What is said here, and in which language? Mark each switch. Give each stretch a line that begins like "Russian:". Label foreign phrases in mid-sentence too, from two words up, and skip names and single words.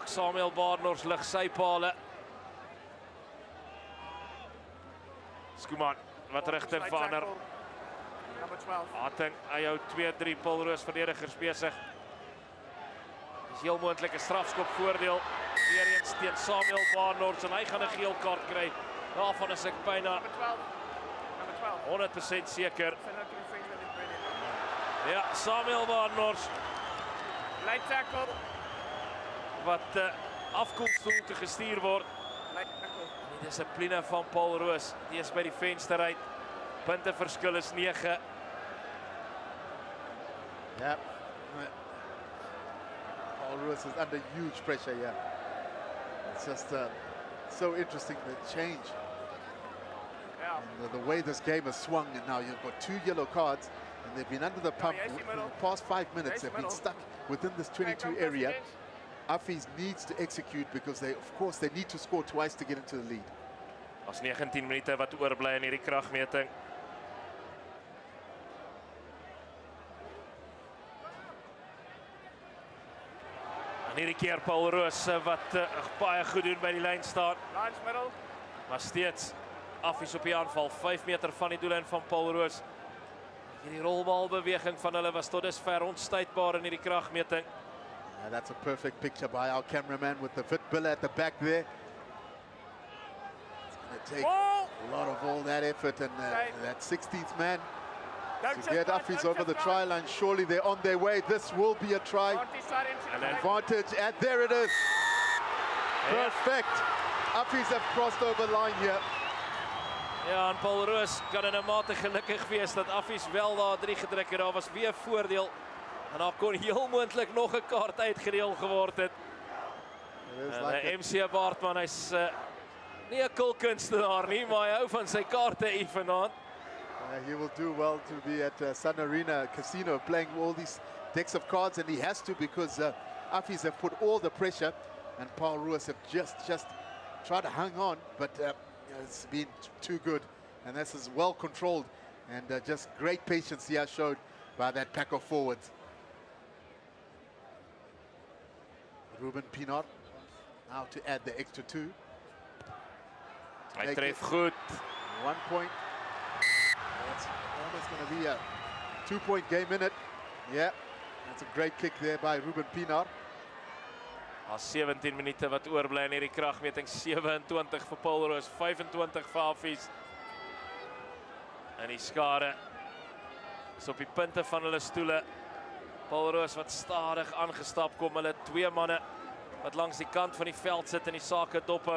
Afrikaans: Samuel Barnors lig sy pale. Skuman wat rigting verander.
English: Number 12.
Afrikaans: Hatting, hy hou 2-3 Paul Roos verdedigers besig. Dis heel moontlik 'n strafskop voordeel. Weer eens teen Samuel Barnors en hy gaan 'n geel kaart kry. Daarvan is ek byna
English: Number 12. Number 12.
Afrikaans: 100% seker.
English: Send out to the finger and bring it.
Afrikaans: Ja, Samuel Barnors
English: Light tackle.
Afrikaans: wat afkoelstoel te gestuur word.
English: Light tackle.
Afrikaans: Die dissipline van Paul Roos, die is by die venster uit. Punteverskil is 9.
English: Yeah. Paul Roos is under huge pressure here. It's just so interesting, the change. Yeah. And the way this game has swung, and now you've got 2 yellow cards, and they've been under the pump yes, for middle. the past 5 minutes. Yes, They've been middle. stuck within this 22 Okay, come area. first Affies needs to execute because of course, they need to score twice to get into the lead.
Afrikaans: As 19 minute wat oorbly in hierdie kragmeting. En hierdie keer Paul Roos wat baie goed doen by die lyn staan.
English: Lines middle.
Afrikaans: Maar steeds Affies op die aanval, 5 meter van die doellyn van Paul Roos. Hierdie rolbaalbeweging van hulle was tot dusver onstuitbaar in hierdie kragmeting.
English: Yeah, that's a perfect picture by our cameraman with the fit Billa at the back there. It's going to take a lot of all that effort and that 16th man to get Affies over the try line. Surely they're on their way. This will be a try. Advantage, and there it is. Perfect. Affies have crossed over line here.
Afrikaans: Ja, en Paul Roos kan in 'n mate gelukkig wees dat Affies wel daar 3 gedruk het. Daar was weer voordeel. En daar kon heel moontlik nog 'n kaart uitgedeel geword het. MC Baartman, hy's nie 'n kulkunstenaar nie, maar hy hou van sy kaarte vanaand.
English: He will do well to be at Sun Arena Casino playing all these decks of cards, and he has to because Affies have put all the pressure, and Paul Roos have just tried to hang on, but it's been too good, and this is well controlled, and just great patience here showed by that pack of forwards. Ruben Pienaar now to add the extra 2.
Afrikaans: Hy tref goed.
English: 1 point. That's almost going to be a 2-point game in it. Yeah, that's a great kick there by Ruben Pienaar.
Afrikaans: Al 17 minute wat oorbly in hierdie kragmeting. 27 vir Paul Roos, 25 vir Affies. En die skare is op die punte van hulle stoele. Paul Roos wat stadig aangestap kom. Hulle 2 manne wat langs die kant van die veld sit en die sake dophou.